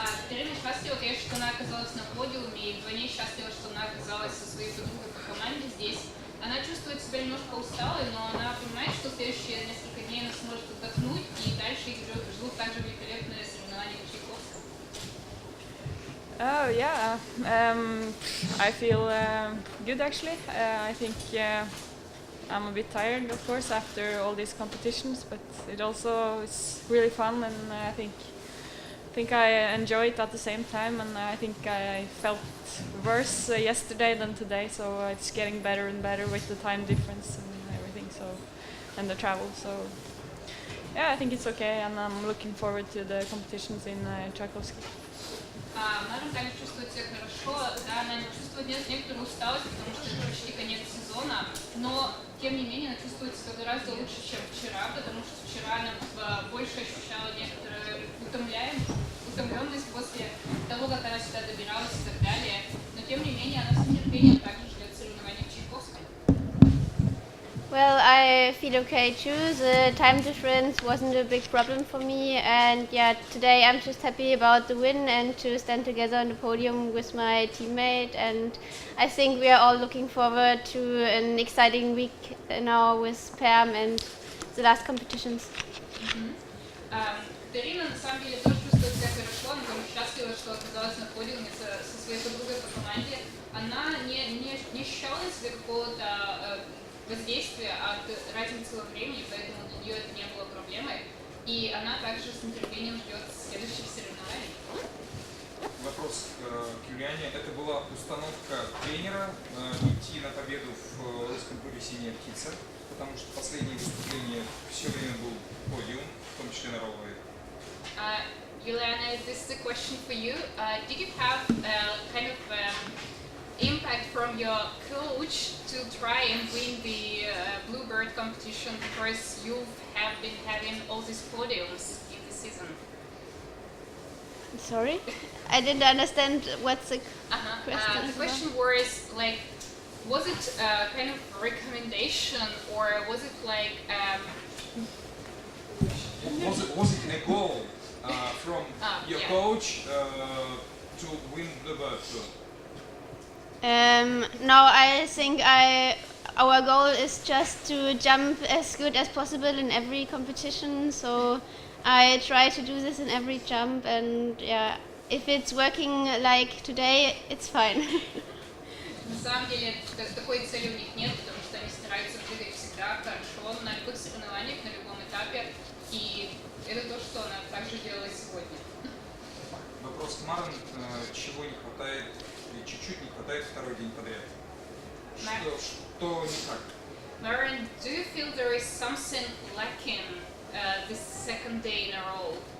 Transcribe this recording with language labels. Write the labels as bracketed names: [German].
[Russian] Ирина счастлива, конечно, что она оказалась на подиуме, и вдвойне счастлива, что она оказалась со своей подругой по команде здесь. Она чувствует себя немножко усталой, но она понимает, что в следующие несколько дней она сможет отдохнуть, и дальше их ждут также великолепные соревнования в Чайковском. [English] Oh yeah, I feel good actually. I think I'm a bit tired, of course, after all these competitions, but it also is really fun, and I think I enjoy it at the same time, and I think I felt worse yesterday than today, so it's getting better and better with the time difference and everything, and the travel. So yeah, I think it's okay, and I'm looking forward to the competitions in Tchaikovsky. [Russian] Марин также чувствует себя хорошо, да, она чувствует некоторую усталость, потому что это почти конец сезона, но тем не менее она чувствует себя гораздо лучше, чем вчера, потому что вчера она больше ощущала некоторую утомленность после того, как она сюда добиралась и так далее, но тем не менее она с нетерпением также ждет соревнований в Чайковском. [English] Well, I feel okay too. The time difference wasn't a big problem for me, and yeah, today I'm just happy about the win and to stand together on the podium with my teammate, and I think we are all looking forward to an exciting week now with Perm and the last competitions. [Russian] Ирина на самом деле тоже чувствует себя хорошо, она тоже счастлива, что оказалась на подиуме со своей подругой по команде. Она не ощущала на себе какого-то воздействия от разницы во времени, поэтому для нее это не было проблемой. И она также с нетерпением ждет следующих соревнований. Вопрос к Юлиане. Это была установка тренера идти на победу в русском туре «Синяя птица», потому что последнее выступление все время был подиум, в том числе на роуэре. [English] Juliana, this is a question for you. Did you have kind of impact from your coach to try and win the Bluebird competition, because you have been having all these podiums in the season? Sorry? I didn't understand what's the question. The question was like, was it kind of a recommendation, or was it like Was it a goal from your coach to win the Bluebird tour? No, I think our goal is just to jump as good as possible in every competition, so I try to do this in every jump, and yeah, if it's working like today, it's fine. [Russian] На самом деле такой цели у них нет, потому что они стараются прыгать всегда хорошо на любых соревнованиях, на любом этапе, и это то, что она также делала сегодня. Вопрос к Марин. Чего не хватает, или чуть-чуть не хватает второй день подряд? Что не так? [English] Marin, do you feel there is something lacking this second day in a row?